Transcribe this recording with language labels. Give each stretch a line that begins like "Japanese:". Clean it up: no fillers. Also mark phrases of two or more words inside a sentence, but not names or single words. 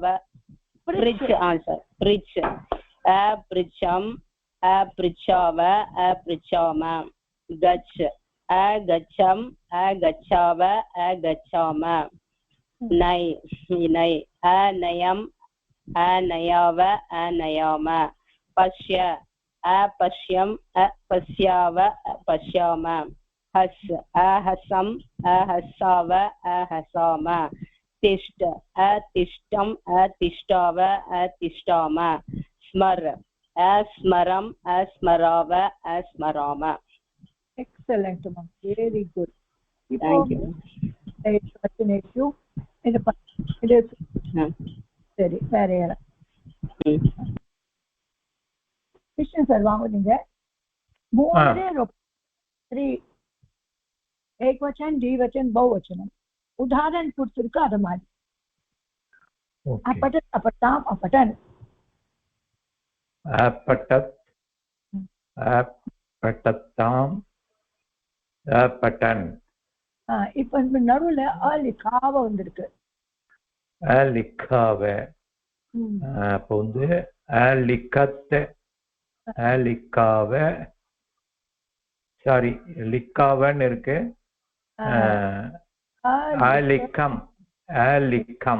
Sanskrit: पृच्छ आंसर पृच्छ अपृच्छम् अपृच्छाव अपृच्छाम गच्छ अगच्छम् अगच्छाव अगच्छाम नय नय अनयम् अनयाव अनयाम पश्य अपश्यम् अपश्याव अपश्याम हस अहसम् अहसाव अहसाम तिष्ठ अतिष्ठम् अतिष्ठाव अतिष्ठाम स्मर अस्मरम् अस्मराव अस्मराम.
English: Excellent, ma'am. Very good. Thank you.
Tamil: சரி வேற யாரா கிருஷ்ணன் சார் வாங்க நீங்க மூணு த்ரீ
Sanskrit: एकवचन द्विवचन बहुवचनम उदाहरण
Tamil: கொடுத்திருக்கு அத மாதிரி
Sanskrit: अपठत अपठाम अपठन अपठत अपठताम अपठन
Tamil: இப்போ நடுவுல அலிகாவ வந்திருக்கு அலிகாவ அப்போ வந்து அலிகத் அலிகாவ சாரி லிக்காவன் இருக்கு அலிகம் அலிகம்